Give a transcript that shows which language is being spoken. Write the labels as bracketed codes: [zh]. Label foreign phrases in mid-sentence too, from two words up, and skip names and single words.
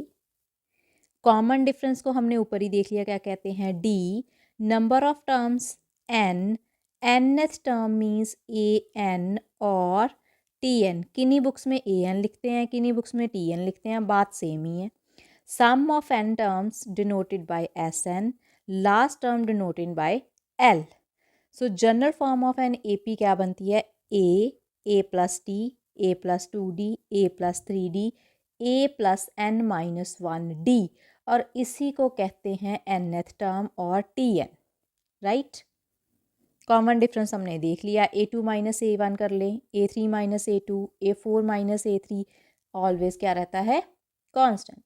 [en] common difference [hi] को हमने ऊपर ही देख लिया, क्या कहते हैं, डी। [en] number of terms n, nth term means a n और टी एन। [hi] किन्हीं [en] books में a n [hi] लिखते हैं, किन्हीं बुक्स में टी एन लिखते हैं, बात सेम ही है। [en] Sum of n terms denoted by Sn, last term denoted by L. So general form of an AP [hi] क्या बनती है, [en] A plus T, A plus 2D, A plus 3D, A plus n minus 1D [hi] और इसी को कहते हैं [en] nth term और Tn राइट। common difference [hi] हमने देख लिया, [en] A2 minus A1 [hi] कर लें, [en] A3 minus A2, A4 minus A3 always [hi] क्या रहता है, कांस्टेंट।